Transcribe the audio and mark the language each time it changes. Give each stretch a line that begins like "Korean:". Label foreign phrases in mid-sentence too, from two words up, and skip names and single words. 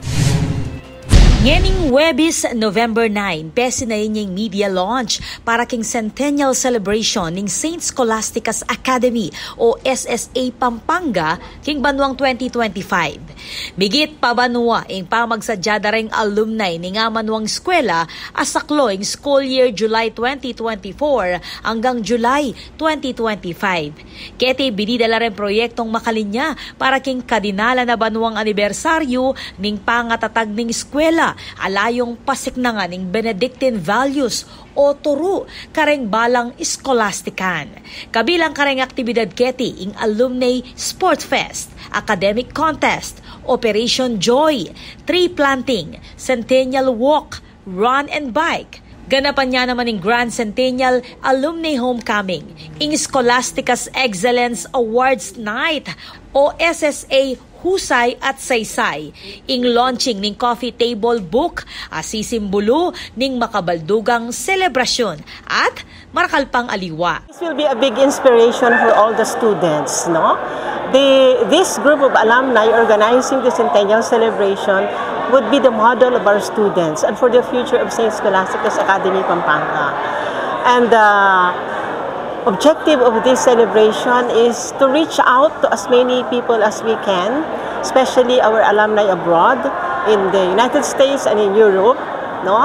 Pampanga: Ngening Huwebes, November 9, pesinayin niyang
English: media launch
Pampanga: para king Centennial Celebration ng St. Scholastica's Academy o SSA Pampanga king Banuang 2025. Migit pa Banua ing pamagsadyada ring alumni ni nga Manuang Eskwela asaklo ing
English: school year
Pampanga: July 2024 hanggang July 2025. Keti binidala rin proyektong makalinya para king kadinala na Banuang anibersaryo ning pangatatag ning eskwela alayong pasiknangan ng
English: Benedictine values
Pampanga: o turo kareng balang skolastikan. Kabilang kareng aktibidad keti ing
English: alumni sport fest, academic contest,
Pampanga: Operation Joy,
English: tree planting,
Pampanga: Centennial Walk, Run and Bike. Ganapan niya naman ng Grand Centennial Alumni Homecoming, ing Scholastica's Excellence Awards Night o SSA Husay at Saysay, ing launching ning
English: coffee table book,
Pampanga: asisimbolo ning makabaldugang selebrasyon at marakalpang aliwa.
English: This will be a big inspiration for all the students, no? This group of alumni organizing the Centennial Celebration would be the model of our students and for the future of St. Scholastica's Academy Pampanga. And objective of this celebration is to reach out to as many people as we can, especially our alumni abroad in the United States and in Europe, no?